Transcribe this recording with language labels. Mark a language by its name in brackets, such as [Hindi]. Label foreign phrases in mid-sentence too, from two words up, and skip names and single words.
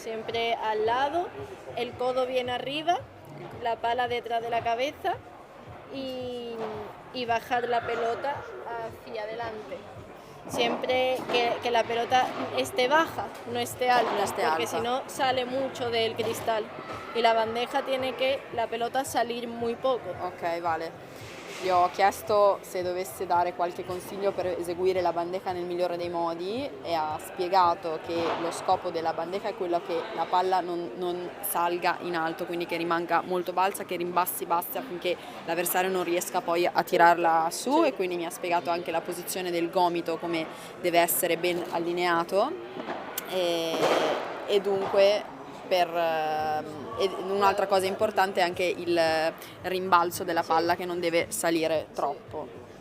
[Spanish] Siempre al lado, el codo bien arriba, la pala detrás de la cabeza y bajar la pelota hacia adelante. Siempre que la pelota esté baja, no esté alta, porque si no sale mucho del cristal. Y la bandeja tiene que la pelota salir muy poco. Ok, vale. [Italian] Gli ho chiesto se dovesse dare qualche consiglio per eseguire la bandeja nel migliore dei modi e ha spiegato che lo scopo della bandeja è quello che la palla non salga in alto, quindi che rimanga molto balsa, che rimbassi bassa affinché l'avversario non riesca poi a tirarla su, e quindi mi ha spiegato anche la posizione del gomito, come deve essere ben allineato e dunque e un'altra cosa importante è anche il rimbalzo della palla, che non deve salire troppo.